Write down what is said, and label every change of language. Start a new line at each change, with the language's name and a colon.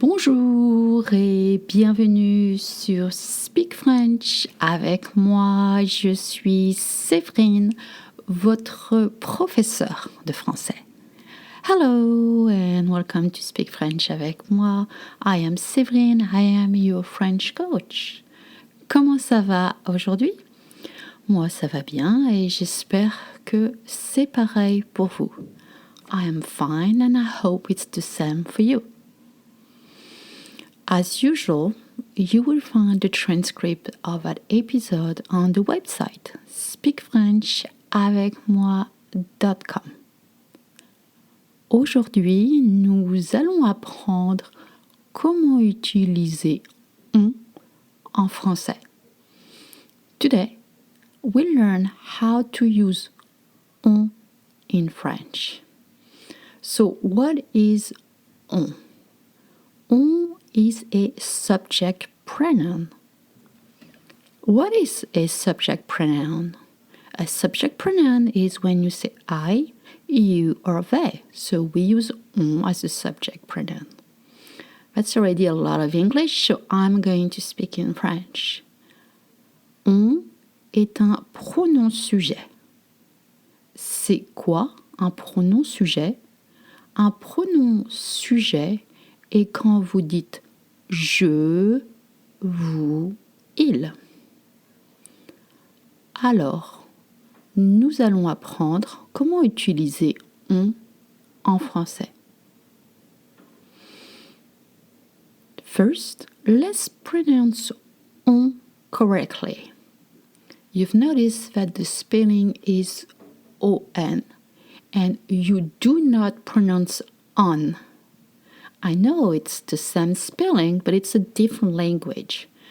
French: Bonjour et bienvenue sur Speak French avec moi. Je suis Séverine, votre professeure de français.
English: Hello and welcome to Speak French avec moi. I am Séverine, I am your French coach.
French: Comment ça va aujourd'hui? Moi, ça va bien et j'espère que c'est pareil pour vous.
English: I am fine and I hope it's the same for you. As usual, you will find the transcript of that episode on the website speakfrenchavecmoi.com.
French: Aujourd'hui, nous allons apprendre comment utiliser on en français.
English: Today, we'll learn how to use on in French. So, what is on? On is a subject pronoun. What is a subject pronoun? A subject pronoun is when you say I, you, or they. So we use on as a subject pronoun. That's already a lot of English, so I'm going to speak in French.
French: On est un pronom sujet. C'est quoi un pronom sujet? Un pronom sujet est quand vous dites je, vous, il. Alors, nous allons apprendre comment utiliser on en français.
English: First, let's pronounce on correctly. You've noticed that the spelling is on, and you do not pronounce on. I know it's the same spelling, but it's a different language.